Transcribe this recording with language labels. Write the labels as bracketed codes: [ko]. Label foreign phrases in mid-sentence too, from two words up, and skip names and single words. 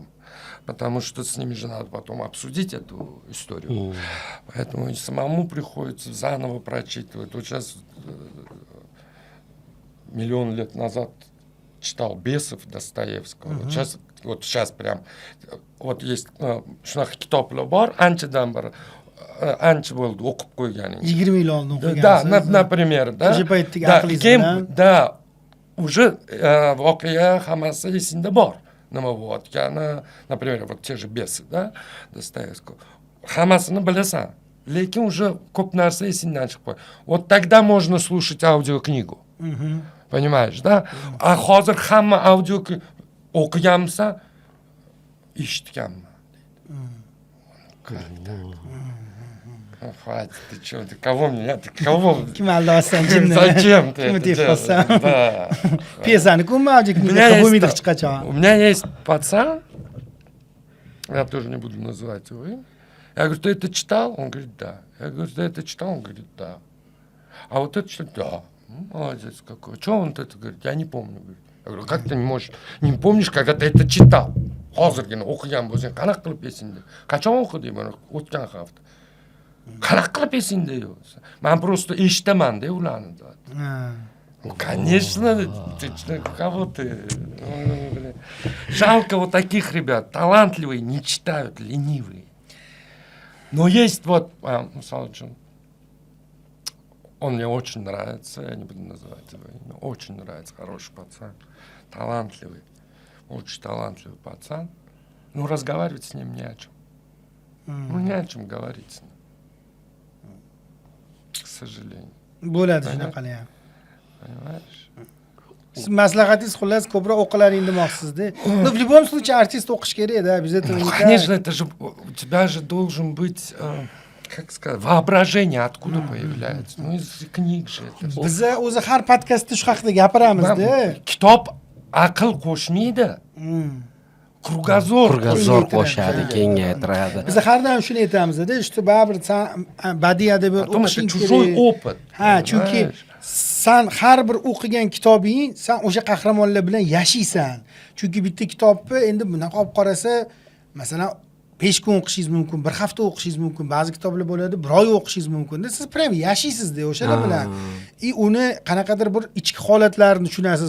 [ru] Потому что с ними же надо потом обсудить эту историю. Поэтому и самому приходится заново прочитывать. Вот сейчас миллион лет назад читал Бесов Достоевского. Вот сейчас прям вот есть [uz] shunaqa kitoblar bor, anchadan beri ancha bo'ldi o'qib qo'yganingiz. 20 yil oldin o'qigansiz. [ru] Да, например, да. [uz] O'sha paytdagi aqlingiz bilan. [ru] Да, уже [uz] voqea hammasi esingda bor. Nima bo'layotgani, [ru] например, вот те же Бесы, да, Достоевского. [uz] Hammasini bilasan, lekin уже ko'p narsa esingdan chiqib qo'yadi. [ru] Вот тогда можно слушать аудиокнигу. Понимаешь, да? [uz] А hozir hamma audio o'qiganmisan, eshitganman. [ru] Как так? Хватит, ты что, ты кого меня, ты кого? [uz] Kim aldayapsan, kimni? [ru] Зачем ты [uz] Kimni [ru] это [uz] deb [ru] делаешь? [uz] qolsam? [ru] Да. [uz] Piyesani ko'rmadik, [ru] У меня [uz] bo'lmaydi [ru] есть- [uz] hech qachon. [ru] У меня есть пацан, я тоже не буду называть его имя. Я говорю, ты это читал? Он говорит, да. Я говорю, ты это читал? Он говорит, да. А вот это читал? Да. Молодец какой. Что он это говорит? Я не помню. Говорит. Я говорю, как ты не можешь, не помнишь, когда ты это читал? [uz] Hozirgina o'qigan bo'lsang, qanaqa qilib esingda? Qachon o'qiding buni? O'tgan hafta. Qanaqa qilib esingda yo'q? Men просто eshitaman-da ularni. [ru] Ну, конечно, ты кого ты? Блин. Жалко вот таких ребят, талантливые, не читают, ленивые. Но есть вот, [uz] misol uchun, [ru] Он мне очень нравится, я не буду называть его имя. Очень нравится, хороший пацан. Талантливый. Очень талантливый пацан. Ну, разговаривать с ним не о чем. Ну, не о чем говорить с ним. К сожалению. [uz] Bo'ladi shunaqani ham. [ru] Понимаешь? [uz] Siz maslahatingiz xullas ko'proq o'qilaring demoqsizda. [ru] Ну, в любом случае артист [uz] o'qish kerak-da, [ru] обязательно. Ну, конечно, это же у тебя же должен быть, как сказать, воображение откуда появляется. Ну, из книг же это. [uz] Biz o'zi har podkastda shu haqida gapiramizda. Kitob aql qo'shmaydi. Kruгозор qo'shadi, kengaytiradi. Biz har doim shuni aytamizda, что baribir sen badiiy adabiyot [ru] Потому что [uz] o'qishing [ru] чужой [uz] kerak. [ru] опыт. [uz] Ha, chunki sen har bir o'qigan kitobing, sen o'sha qahramonlar bilan yashaysan. Chunki bitta kitobni endi bunaqa olib qarasa, masalan, 5 kun o'qishingiz mumkin, 1 hafta o'qishingiz mumkin, ba'zi kitoblar bo'ladi 1 oy o'qishingiz mumkin. Siz prям yashaysizda o'shalar bilan. Uni qanaqadir bir ichki holatlarini tushunasiz.